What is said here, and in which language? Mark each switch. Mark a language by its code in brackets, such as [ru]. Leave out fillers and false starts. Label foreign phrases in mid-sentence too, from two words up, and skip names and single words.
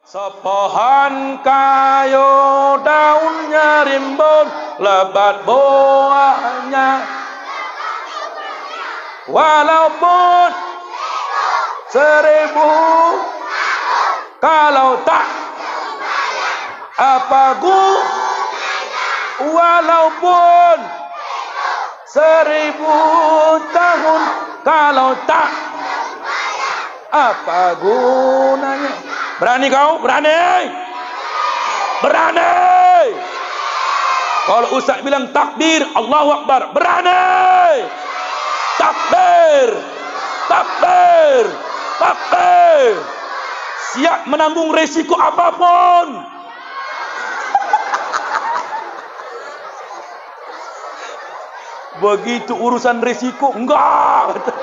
[ms] Sepohon kayu daunnya rimbun, lebat buahnya. Walaupun 1000, kalau tak apa walaupun 1000 tahun, kalau tak apa gunanya. Berani kau? Berani? Berani? Kalau ustaz bilang takbir, [ar] Allahu Akbar, [ms] berani? Takbir, takbir, takbir. Siap menanggung resiko apapun. [id] Begitu urusan resiko, enggak.